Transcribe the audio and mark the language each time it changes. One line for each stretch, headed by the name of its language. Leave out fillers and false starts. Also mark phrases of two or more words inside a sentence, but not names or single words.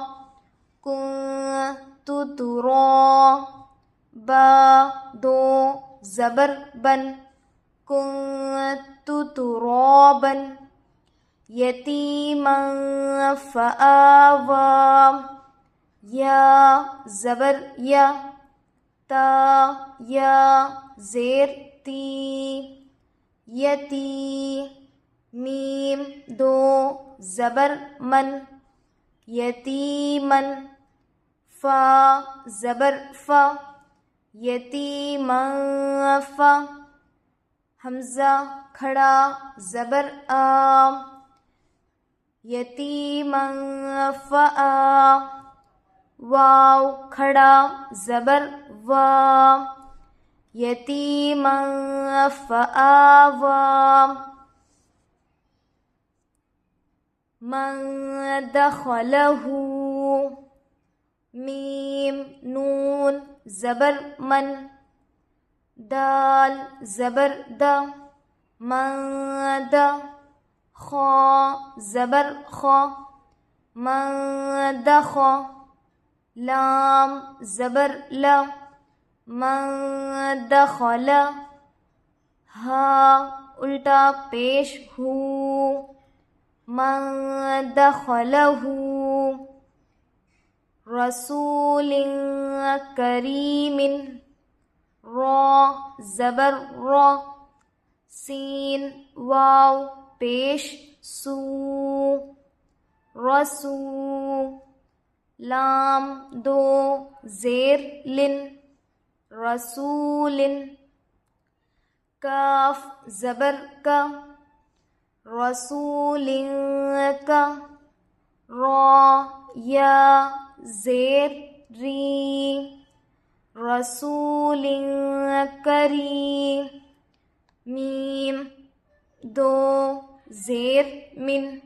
Urdu: کنت ترا، با دو زبر بن،
Arabic: کنت ترابا، یتیما فآوی،
Urdu: یا زبر یا، تا یا زیر تی، یتی، میم دو زبر من، یتیمن، فا زبر فا، یتیمن فا، حمزہ کھڑا زبر آ، یتیمن فآ، واو کھڑا زبر وا،
Arabic: یتیمن فآوی. من دخلہ،
Urdu: میم نون زبر من، دال زبر دا، من دا، خا زبر خا، من دخا، لام زبر لا،
Arabic: من دخل،
Urdu: ہا الٹا پیش ہو،
Arabic: من دخلہ، رسول کریم،
Urdu: را زبر را، سین واو پیش سو، رسو، لام دو زیر لن، رسول، کاف زبر کا، رسول کا، را یا زیر ری،
Arabic: رسول کریم،
Urdu: میم دو زیر من